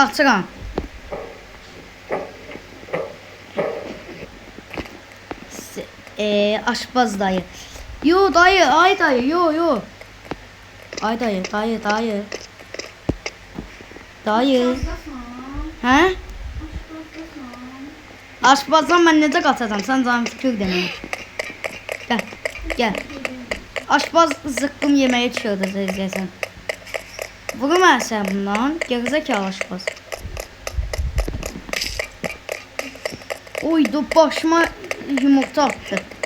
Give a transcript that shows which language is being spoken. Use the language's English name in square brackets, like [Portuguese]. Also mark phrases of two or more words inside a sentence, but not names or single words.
[Azerbaijani] Qaçıram. Aşpaz dayı. Yo dayı, ay dayı, yo. Ay dayı. Dayı. He? Aşpazdan ben necə qaçacam? Sən canım fikir demeyin. Gel. [Turkish] Aşpaz zıkkım yemeğe çıkıyordu izlesen. Vurma sen bundan. Gerizekalı aşpaz. Oy dur başıma yumurta attı.